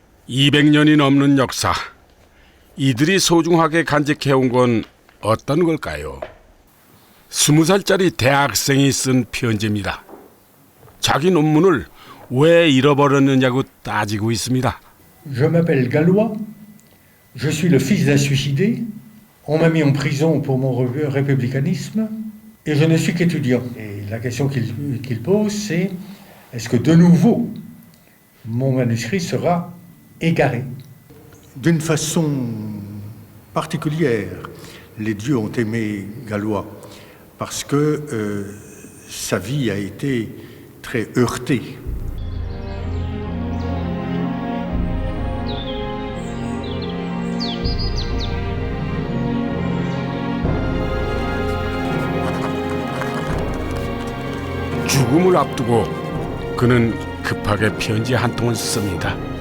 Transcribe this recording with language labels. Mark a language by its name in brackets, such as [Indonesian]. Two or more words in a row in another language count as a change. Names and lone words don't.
[Korean] 200년이 넘는 역사, 이들이 소중하게 간직해온 건 어떤 걸까요? 20살짜리 대학생이 쓴 편지입니다. 자기 논문을 왜 잃어버렸느냐고 따지고 있습니다. [French] Je m'appelle Gallois, je suis le fils d'un suicidé, on m'a mis en prison pour mon républicanisme et je ne suis qu'étudiant. Et la question qu'il pose, c'est est-ce que de nouveau mon manuscrit sera égaré? D'une façon particulière, les dieux ont aimé Gallois parce que sa vie a été très heurtée. [Korean] 죽음을 앞두고 그는 급하게 편지 한 통을 씁니다.